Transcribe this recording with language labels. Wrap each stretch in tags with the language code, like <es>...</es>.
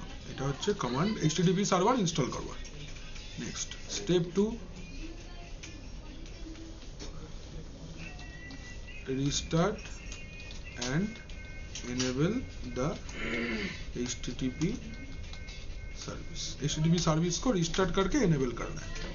<bn>এটা হচ্ছে command HTTP server install করবার।</bn> <en>Next step 2 restart and enable the HTTP service.</en> <hi>HTTP service को restart करके enable करना है।</hi>